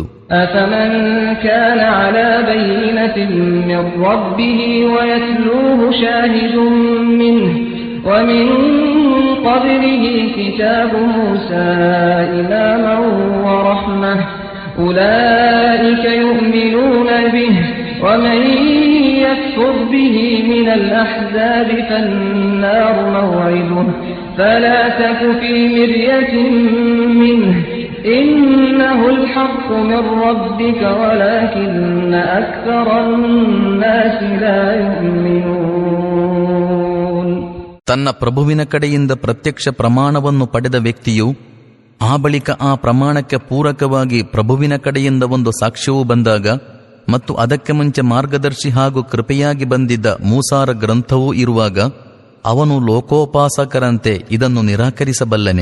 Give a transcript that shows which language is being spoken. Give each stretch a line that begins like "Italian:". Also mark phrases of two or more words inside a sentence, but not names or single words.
Arabic: أفمن كان على بينة من ربه ويتلوه شاهد منه ومن قبله كتاب موسى إماما ورحمة أولئك يؤمنون به ومن يكفر به من الأحزاب فالنار موعده فلا تك في مرية منه إنه الحق من ربك ولكن أكثر الناس لا يؤمنون.
Kannada: ತನ್ನ ಪ್ರಭುವಿನ ಕಡೆಯಿಂದ ಪ್ರತ್ಯಕ್ಷ ಪ್ರಮಾಣವನ್ನು ಪಡೆದ ವ್ಯಕ್ತಿಯು ಆ ಬಳಿಕ ಆ ಪ್ರಮಾಣಕ್ಕೆ ಪೂರಕವಾಗಿ ಪ್ರಭುವಿನ ಕಡೆಯಿಂದ ಒಂದು ಸಾಕ್ಷ್ಯವು ಬಂದಾಗ ಮತ್ತು ಅದಕ್ಕೆ ಮುಂಚೆ ಮಾರ್ಗದರ್ಶಿ ಹಾಗೂ ಕೃಪೆಯಾಗಿ ಬಂದಿದ್ದ ಮೂಸಾರ ಗ್ರಂಥವೂ ಇರುವಾಗ ಅವನು ಲೋಕೋಪಾಸಕರಂತೆ ಇದನ್ನು ನಿರಾಕರಿಸಬಲ್ಲನೆ?